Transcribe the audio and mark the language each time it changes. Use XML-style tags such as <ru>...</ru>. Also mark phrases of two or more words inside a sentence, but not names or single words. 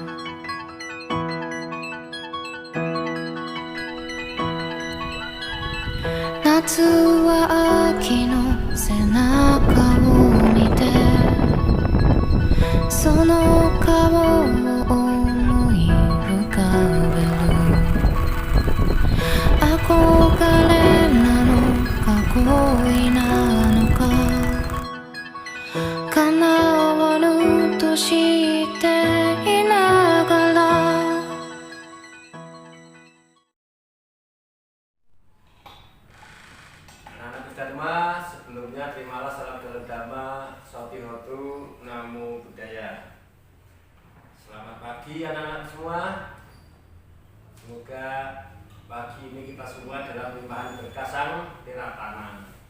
<ja>夏は秋の背中を見てその顔を思い浮かべる。憧れなのか恋なのか叶わぬとしていながら。</ja> <id>Anak-anak Dharma, sebelumnya terimalah salam dalam Dhamma, Sotihotu,</id> <pi>Namo Buddhaya.</pi> <id>Selamat pagi anak-anak semua. Semoga pagi ini kita semua dalam limpahan berkah Sang Tiratana.</id>